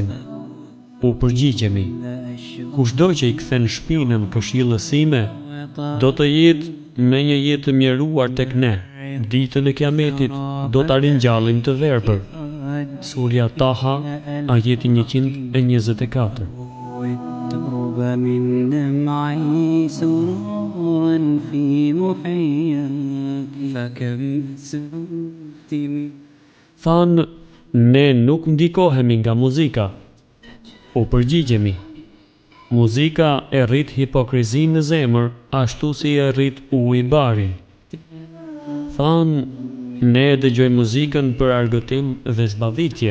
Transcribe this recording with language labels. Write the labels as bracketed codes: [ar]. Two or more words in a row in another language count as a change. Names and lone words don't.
[sq] U përgjigjemi. Kushdo që I kthen shpinën këshillës sime, do të jetë me një jetë të mjeruar tek ne. Ditën e Kiametit do ta ringjallim të verbër. Surja Taha, ajeti 124. [ar] من دمعي سرورا في محياك فكم سنتم. [sq] Thanë, ne nuk ndikohemi nga muzika. U përgjigjemi. Muzika e rrit hipokrizinë në zemër, ashtu si e rrit uji barin. Thanë, ne dëgjojmë muzikën për argëtim dhe zbavitje.